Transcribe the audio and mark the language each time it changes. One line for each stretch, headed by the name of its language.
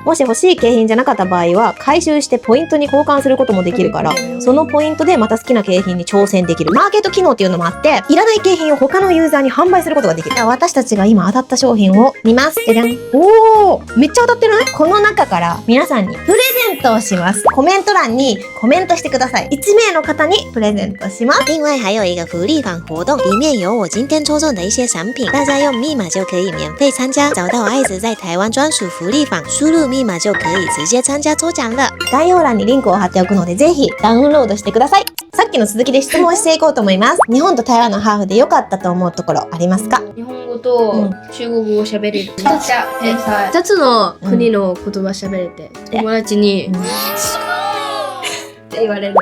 Japanese: もし欲しい景品じゃなかった場合は回収してポイントに交換することもできるから、そのポイントでまた好きな景品に挑戦できる。マーケット機能っていうのもあって、いらない景品を他のユーザーに販売することができる。私たちが今当たった商品を見ます。じゃじゃん。おー、めっちゃ当たってない？この中から皆さんにプレゼントをします。コメント欄にコメントしてください。 1名の方にプレゼントします。
Chinese: 另外还有一个福利坊活动，里面有我今天抽中的一些产品，大家用密码就可以免费参加。找到爱子在台湾专属福利坊，输入密码就可以直接参加抽奖了。
Japanese: 概要欄にリンクを貼っておくので、ぜひダウンロードしてください。さっきの続きで質問していこうと思います。日本と台湾のハーフで良かったと思うところありますか？日本語と中国語を喋れる。めっちゃ天才。 2つの国の言葉喋れて、友達にって言われる。